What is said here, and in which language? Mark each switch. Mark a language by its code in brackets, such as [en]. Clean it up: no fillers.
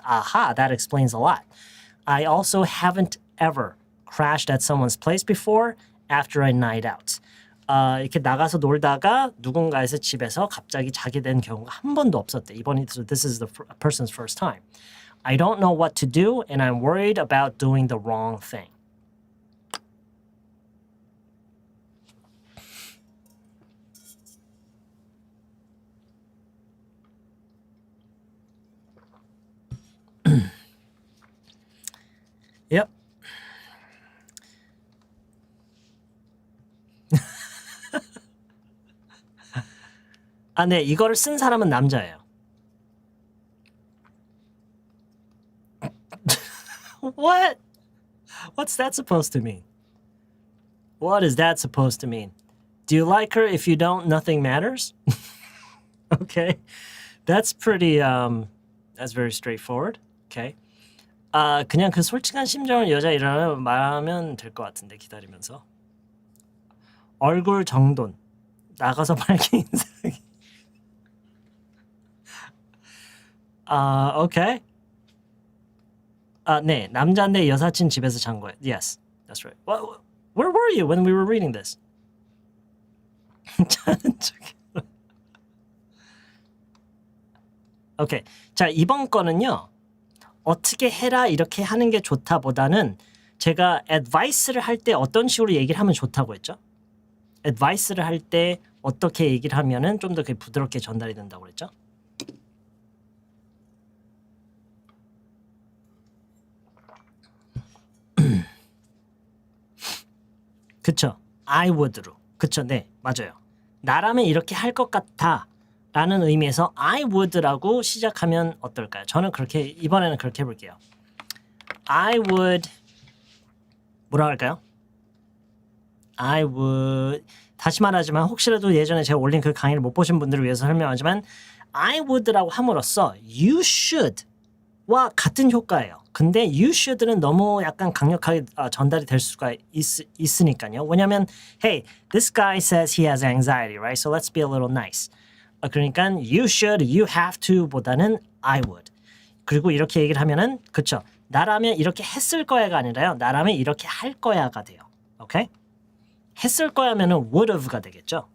[en] Aha, that explains a lot. I also haven't ever crashed at someone's place before after a night out. [ko] 이렇게 나가서 놀다가 누군가에서 집에서 갑자기 자게 된 경우가 한 번도 없었대. 이번이 [en] this is the person's first time. I don't know what to do and I'm worried about doing the wrong thing. Yep. [ko] 네, 이거를 쓴 사람은 남자예요. [en] What? What's that supposed to mean? What is that supposed to mean? Do you like her? If you don't, nothing matters? Okay. That's pretty, that's very straightforward. Okay. [ko] 그냥 그 솔직한 심정을 여자 일어나면 말하면 될 것 같은데 기다리면서. 얼굴 정돈. 나가서 밝게 인사하기. 오케이. 네, 남자인데 여사친 집에서 잔 거예요. [en] Yes, that's right. Where were you when we were reading this? [ko] 자는 척. 오케이. 자, 이번 거는요. 어떻게 해라 이렇게 하는 게 좋다보다는 제가 advice를 할 때 어떤 식으로 얘기를 하면 좋다고 했죠? advice를 할 때 어떻게 얘기를 하면은 좀 더 부드럽게 전달이 된다고 그랬죠? 그쵸? [en] I would [ko] 로. 그쵸? 네, 맞아요. 나라면 이렇게 할 것 같아 라는 의미에서 [en] I would [ko] 라고 시작하면 어떨까요? 저는 그렇게 이번에는 그렇게 해볼게요. [en] I would [ko] 뭐라 할까요? [en] I would [ko] 다시 말하지만 혹시라도 예전에 제가 올린 그 강의를 못 보신 분들을 위해서 설명하지만 I would라고 함으로써 [en] you should [ko] 와 같은 효과예요. 근데 [en] you should [ko] 는 너무 약간 강력하게 전달이 될 수가 있으니까요. [en] 왜냐면 hey, this guy says he has anxiety, right? So let's be a little nice. [ko] 그러니까 [en] you should, you have to [ko] 보다는 [en] I would. [ko] 그리고 이렇게 얘기를 하면은 그쵸? 나라면 이렇게 했을 거야가 아니라요. 나라면 이렇게 할 거야가 돼요. 오케이? 했을 거야면은 [en] would have [ko] 가 되겠죠.